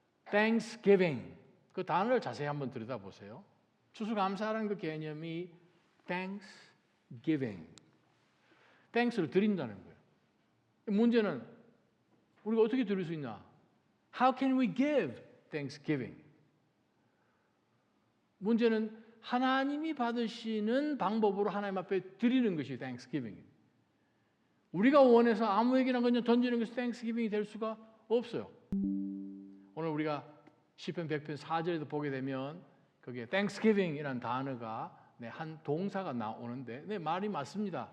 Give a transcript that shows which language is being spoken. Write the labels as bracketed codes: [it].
[ko] Thanksgiving 그 단어를 자세히 한번 들여다보세요. 추수감사라는 그 개념이 Thanksgiving, Thanks를 드린다는 거예요. 문제는 우리가 어떻게 드릴 수 있나? [en] How can we give Thanksgiving? [ko] 문제는 하나님이 받으시는 방법으로 하나님 앞에 드리는 것이 Thanksgiving. 우리가 원해서 아무에게나 그냥 던지는 것이 Thanksgiving이 될 수가 없어요. 오늘 우리가 시편 100편 4절에도 보게 되면 거기에 Thanksgiving이라는 단어가 한 동사가 나오는데 말이 맞습니다.